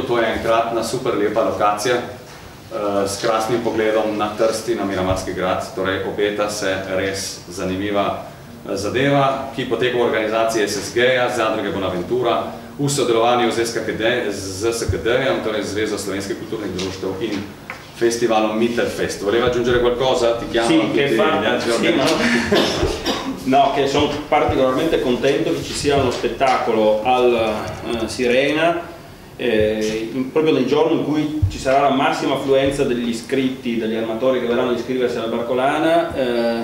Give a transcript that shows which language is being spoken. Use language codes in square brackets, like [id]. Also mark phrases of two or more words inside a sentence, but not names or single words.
[sl] To je enkratna super lepa lokacija s krasnim pogledom na Trst in na Miramarski grad. Torej obeta se res zanimiva zadeva, ki poteka v organizaciji SSG-ja, Zadruge Bonaventura, v sodelovanju z ZSKD-jem, torej Zvezo slovenskih kulturnih društev in festivalom Mittelfest. [it] Voleva aggiungere qualcosa? Ti chiamano tutti gli altri organizzatori? No, che sono particolarmente contento che ci sia uno spettacolo al Sirena proprio nel giorno in cui ci sarà la massima affluenza degli iscritti, degli armatori che verranno ad iscriversi alla Barcolana.